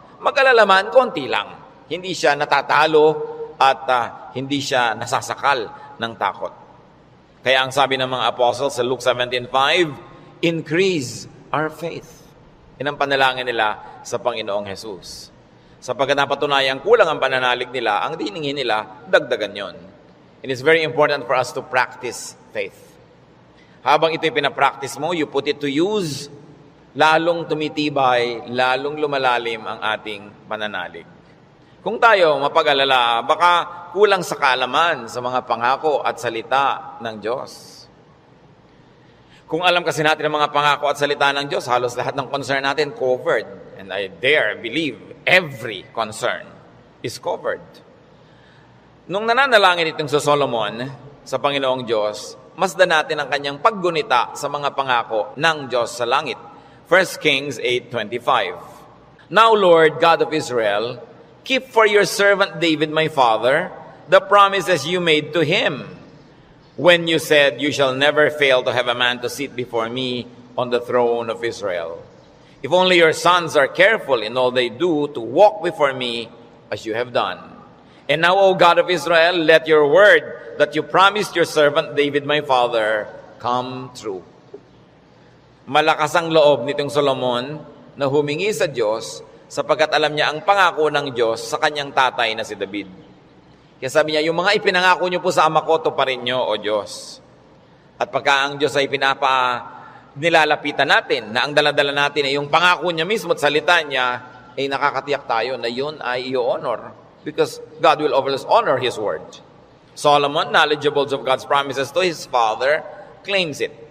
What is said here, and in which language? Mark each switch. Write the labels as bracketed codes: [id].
[tl] Mag-alala man, konti lang. Hindi siya natatalo at hindi siya nasasakal ng takot. Kaya ang sabi ng mga apostles sa Luke 17:5, [en] increase our faith. [tl] Yan ang panalangin nila sa Panginoong Jesus. Sapagkat napatunayang kulang ang pananalig nila, ang diningin nila, dagdagan yon. [en] And it's very important for us to practice faith. [tl] Habang ito'y pinapractice mo, [en] you put it to use, [tl] lalong tumitibay, lalong lumalalim ang ating pananalig. Kung tayo mapag-alala, baka kulang sa kaalaman sa mga pangako at salita ng Diyos. Kung alam kasi natin ang mga pangako at salita ng Diyos, halos lahat ng concern natin covered. [en] And I dare believe every concern is covered. [tl] Nung nananalangin itong sa Solomon, sa Panginoong Diyos, masdan natin ang kanyang paggunita sa mga pangako ng Diyos sa langit. [en] 1 Kings 8:25. Now, Lord, God of Israel, keep for your servant David, my father, the promises you made to him when you said, you shall never fail to have a man to sit before me on the throne of Israel. If only your sons are careful in all they do to walk before me as you have done. And now, O God of Israel, let your word that you promised your servant David, my father, come true. [tl] Malakas ang loob nitong Solomon na humingi sa Diyos sapagkat alam niya ang pangako ng Diyos sa kanyang tatay na si David. Kaya sabi niya, yung mga ipinangako niyo po sa ama ko, tuparin niyo, O Diyos. At pagka ang Diyos ay nilalapitan natin, na ang daladala natin ay yung pangako niya mismo at salita niya, ay nakakatiyak tayo na yun ay i-honor. [en] Because God will always honor His word. Solomon, knowledgeable of God's promises to his father, claims it.